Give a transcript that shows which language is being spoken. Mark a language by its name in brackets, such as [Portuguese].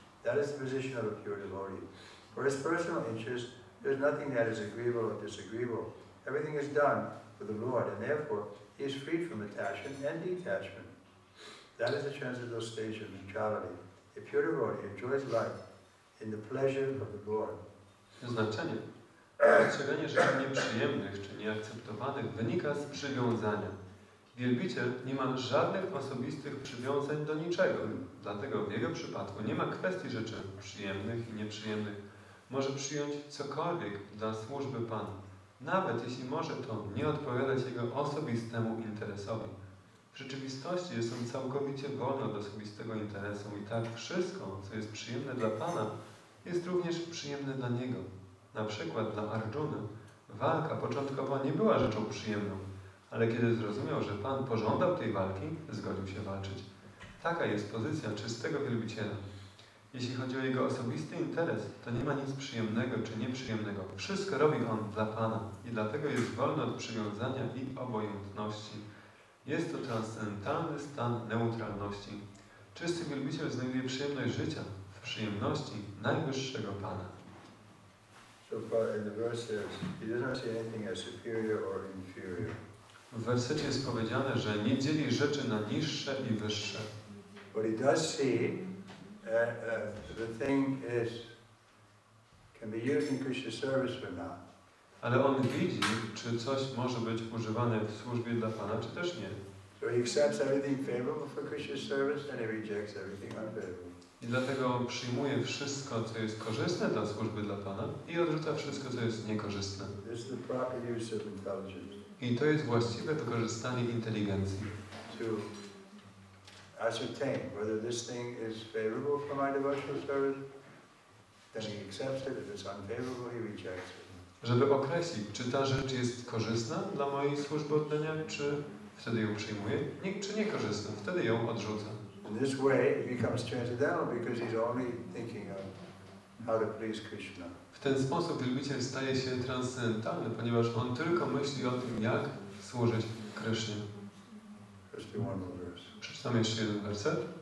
[English] That is the position of a pure devotee. For his personal interest, there is nothing that is agreeable or disagreeable. Everything is done for the Lord, and therefore he is freed from attachment and detachment. That is the transcendental stage of neutrality. A pure devotee enjoys life in the pleasure of the Lord. [Polish] Znaczenie. Postrzeganie rzeczy nieprzyjemnych czy nieakceptowanych wynika z przywiązania. Wielbiciel nie ma żadnych osobistych przywiązań do niczego, dlatego w jego przypadku nie ma kwestii rzeczy przyjemnych i nieprzyjemnych. Może przyjąć cokolwiek dla służby Panu, nawet jeśli może to nie odpowiadać jego osobistemu interesowi. W rzeczywistości jest on całkowicie wolny od osobistego interesu i tak wszystko, co jest przyjemne dla Pana, jest również przyjemne dla niego. Na przykład dla Arjuny walka początkowo nie była rzeczą przyjemną, ale kiedy zrozumiał, że Pan pożądał tej walki, zgodził się walczyć. Taka jest pozycja czystego wielbiciela. Jeśli chodzi o jego osobisty interes, to nie ma nic przyjemnego czy nieprzyjemnego. Wszystko robi on dla Pana i dlatego jest wolny od przywiązania i obojętności. Jest to transcendentalny stan neutralności. Czysty wielbiciel znajduje przyjemność życia w przyjemności najwyższego Pana. [English] So far in the verse says, he does not see anything as superior or inferior. [Polish] W wersecie jest powiedziane, że nie dzieli rzeczy na niższe i wyższe. [English] But he does see the thing can be used in Krishna's service or not. [Polish] Ale on widzi, czy coś może być używane w służbie dla Pana, czy też nie. [English] So he accepts everything favorable for Krishna's service and he rejects everything unfavorable. [Polish] I dlatego przyjmuje wszystko, co jest korzystne dla służby dla Pana i odrzuca wszystko, co jest niekorzystne. [English] This is the proper use of intelligence. [Polish] I to jest właściwe wykorzystanie inteligencji. [English] To ascertain whether this thing is favorable for my devotional service, then he accepts it. If it's unfavorable, he rejects it. [Polish] Żeby określić, czy ta rzecz jest korzystna dla mojej służby oddania, czy wtedy ją przyjmuję, czy niekorzystna, wtedy ją odrzucam. [English] In this way, it becomes transcendental because he's only thinking of how to please Krishna. [Polish] W ten sposób wielbiciel staje się transcendentalny, ponieważ on tylko myśli o tym, jak służyć Krysznie. [English] Let's do one more verse. [Polish] Przeczytam jeszcze jeden werset.